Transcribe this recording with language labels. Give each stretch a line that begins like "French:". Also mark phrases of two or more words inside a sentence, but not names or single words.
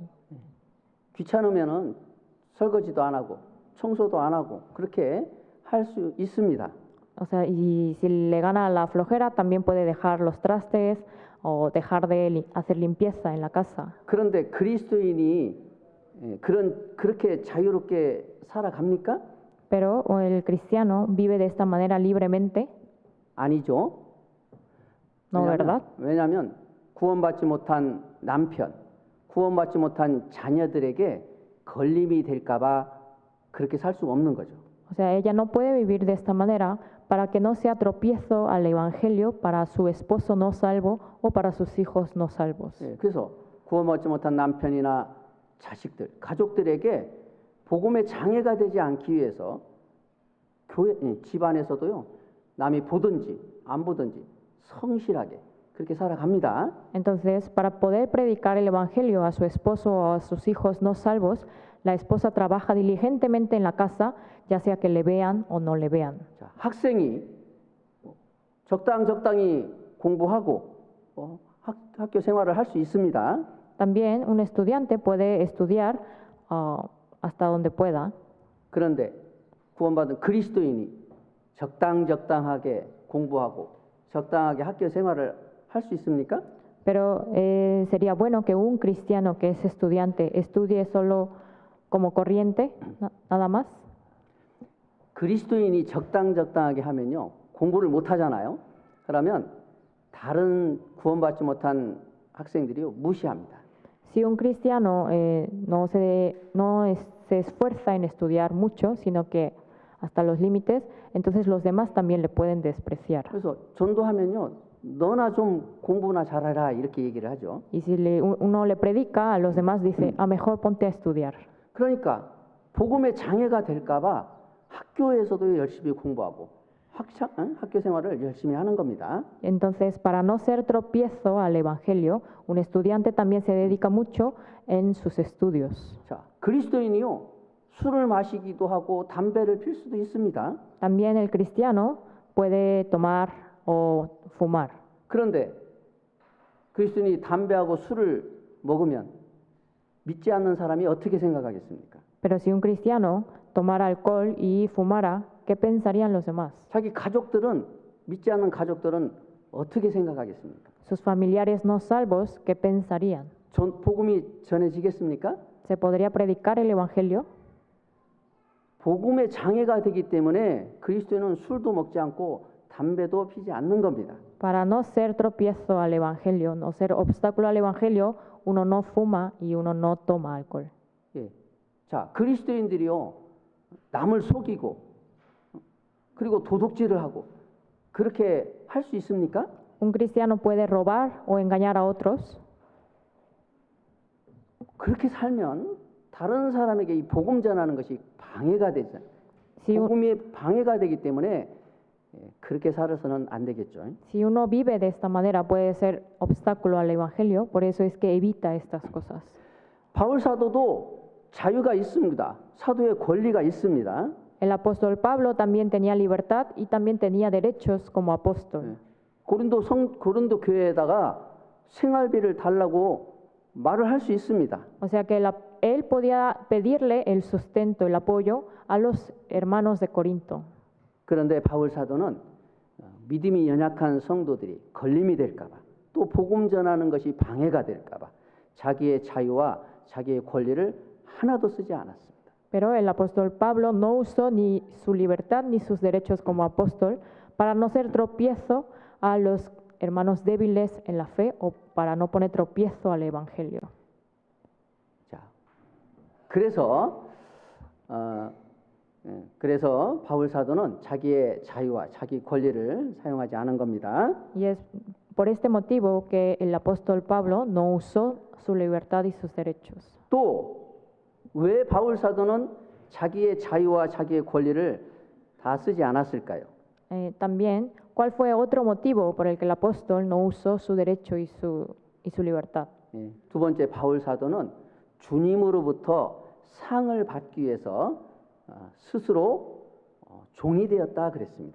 Korean: 귀찮으면은 설거지도 안 하고 청소도 안 하고 그렇게 할 수 있습니다.
Spanish: O sea, y si le gana la flojera, también puede dejar los trastes o dejar de hacer limpieza en la casa.
Korean: 그런데 그리스도인이 그렇게 자유롭게 살아갑니까?
Spanish: Pero el cristiano vive de esta manera libremente.
Korean: 아니죠.
Spanish: No, ¿verdad?
Korean: 왜냐하면 구원받지 못한 남편, 구원받지 못한 자녀들에게 걸림이 될까봐 그렇게 살 수 없는 거죠.
Spanish: O sea, ella no puede vivir de esta manera para que no sea tropiezo al evangelio para su esposo no salvo o para sus hijos no salvos.
Korean: 그래서 구원받지 못한 남편이나 자식들, 가족들에게 복음의 장애가 되지 않기 위해서 집안에서도요, 남이 보든지 안 보든지 성실하게 그렇게 살아갑니다.
Spanish: Entonces, para poder predicar el evangelio a su esposo o a sus hijos no salvos, la esposa trabaja diligentemente en la casa, ya sea que le vean o no le vean.
Korean: 자, 학생이 적당히 공부하고 학교 생활을 할 수 있습니다.
Spanish: También un estudiante puede estudiar hasta donde pueda.
Korean: 그런데 구원받은 그리스도인이 적당하게 공부하고 적당하게 학교 생활을 할 수 있습니까?
Spanish: Pero sería bueno que un cristiano que es estudiante estudie solo como corriente, nada más.
Korean: 그리스도인이 적당하게 하면요, 공부를 못 하잖아요. 그러면 다른 구원받지 못한 학생들이요, 무시합니다.
Spanish: Si un cristiano no se esfuerza en estudiar mucho, sino que hasta los límites, entonces los demás también le pueden despreciar.
Korean: 그래서 전도하면요, 너나 좀 공부나 잘해라 이렇게 얘기를 하죠.
Spanish: Y si uno le predica a los demás, dice, mejor ponte a estudiar.
Korean: 그러니까 복음의 장애가 될까봐 학교에서도 열심히 공부하고 학교 생활을 열심히 하는 겁니다.
Spanish: Entonces, para no ser tropiezo al evangelio, un estudiante también se dedica mucho en sus estudios.
Korean: 자, 그리스도인이요 술을 마시기도 하고 담배를 필 수도 있습니다.
Spanish: También el cristiano puede tomar o fumar.
Korean: 그런데 그리스도인이 담배하고 술을 먹으면 믿지 않는 사람이 어떻게 생각하겠습니까?
Spanish: Pero si un cristiano tomara alcohol y fumara, ¿qué pensarían los demás?
Korean: 자기 가족들은 믿지 않는 가족들은 어떻게 생각하겠습니까?
Spanish: Sus familiares no salvos, ¿qué pensarían?
Korean: 복음이 전해지겠습니까?
Spanish: ¿Se podría predicar el evangelio?
Korean: 복음의 장애가 되기 때문에 그리스도인은 술도 먹지 않고 담배도 피지 않는 겁니다.
Spanish: Para no ser tropiezo al evangelio, no ser obstáculo al evangelio, uno no fuma y uno no toma alcohol.
Korean: 예. 자, 그리스도인들이요 남을 속이고 그리고 도둑질을 하고 그렇게 할 수 있습니까?
Spanish: ¿Un cristiano puede robar o engañar a otros?
Korean: 그렇게 살면 다른 사람에게 이 복음 전하는 것이 방해가 되잖아요.
Spanish: Si, un-
Korean: 복음이 방해가 되기 때문에 그렇게 살아서는 안 되겠죠.
Spanish: si uno vive de esta manera, puede ser obstáculo al evangelio, por eso es que evita estas cosas.
Korean: 바울 사도도 자유가 있습니다. 사도의 권리가 있습니다.
Spanish: El apóstol Pablo también tenía libertad y también tenía derechos como apóstol.
Korean: 고린도 교회에다가 생활비를 달라고 말을 할 수 있습니다.
Spanish: O sea que él podía pedirle el sustento, el apoyo a los hermanos de Corinto.
Korean: 그런데 바울 사도는 믿음이 연약한 성도들이 걸림이 될까봐 또 복음 전하는 것이 방해가 될까봐 자기의 자유와 자기의 권리를 하나도 쓰지 않았습니다.
Spanish: Pero el apóstol Pablo no usó ni su libertad ni sus derechos como apóstol para no ser tropiezo a los hermanos débiles en la fe o para no poner tropiezo al evangelio.
Korean: 자, 그래서 바울 사도는 자기의 자유와 자기 권리를 사용하지 않은 겁니다.
Spanish: Y es por este motivo que el apóstol Pablo no usó su libertad y sus derechos.
Korean: 또 왜 바울 사도는 자기의 자유와 자기의 권리를 다 쓰지 않았을까요?
Spanish: También, ¿cuál fue otro motivo por el que el apóstol no usó su derecho y su libertad?
Korean: 두 번째 바울 사도는 주님으로부터 상을 받기 위해서 스스로 종이 되었다 그랬습니다.